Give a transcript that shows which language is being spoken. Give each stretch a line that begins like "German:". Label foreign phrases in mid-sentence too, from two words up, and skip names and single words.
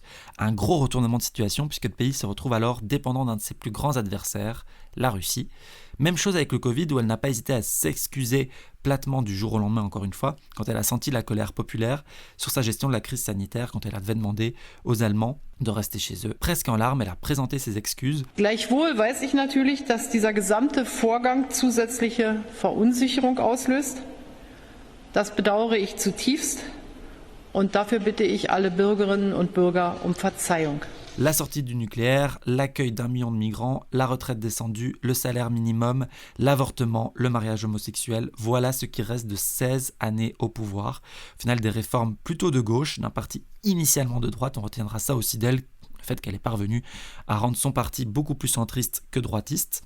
French: Un gros retournement de situation puisque le pays se retrouve alors dépendant d'un de ses plus grands adversaires, la Russie. Même chose avec le Covid où elle n'a pas hésité à s'excuser platement du jour au lendemain encore une fois quand elle a senti la colère populaire sur sa gestion de la crise sanitaire quand elle avait demandé aux Allemands de rester chez eux. Presque en larmes, elle a présenté ses excuses.
German: Gleichwohl weiß ich natürlich, dass dieser gesamte Vorgang zusätzliche Verunsicherung auslöst. Das bedauere ich zutiefst und dafür bitte ich alle Bürgerinnen und Bürger um Verzeihung.
French: La sortie du nucléaire, l'accueil d'1 million de migrants, la retraite descendue, le salaire minimum, l'avortement, le mariage homosexuel, voilà ce qui reste de 16 années au pouvoir. Au final, des réformes plutôt de gauche, d'un parti initialement de droite, on retiendra ça aussi d'elle, le fait qu'elle est parvenue à rendre son parti beaucoup plus centriste que droitiste.